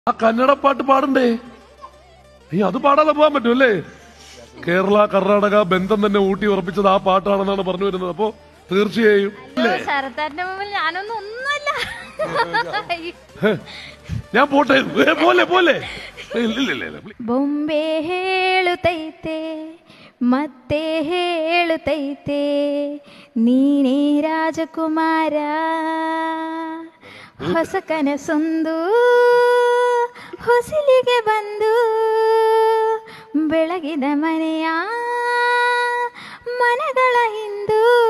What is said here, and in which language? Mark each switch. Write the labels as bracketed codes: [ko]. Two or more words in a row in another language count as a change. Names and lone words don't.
[ml] ആ കന്നഡ പാട്ട് പാടണ്ടേ? അത് പാടാതെ പോകാൻ പറ്റുമല്ലേ? കേരള കർണാടക ബന്ധം തന്നെ ഊട്ടി ഉറപ്പിച്ചത് ആ പാട്ടാണെന്നാണ് പറഞ്ഞു വരുന്നത്. അപ്പോ തീർച്ചയായും ശരത്താന്റെ മുമ്പിൽ ഞാനൊന്നും ഒന്നുമല്ല. ഞാൻ പോട്ടെ. പോലെ പോലെ [kn] ಬೊಂಬೆ ಹೇಳುತ್ತೈತೆ ಮತ್ತೆ ಹೇಳುತ್ತೈತೆ ನೀನೇ ರಾಜಕುಮಾರ, ಹೊಸ ಕನಸೊಂದು ಹೊಸಿಲಿಗೆ ಬಂದು ಬೆಳಗಿದ ಮನೆಯ ಮನೆಗಳ ಹಿಂದು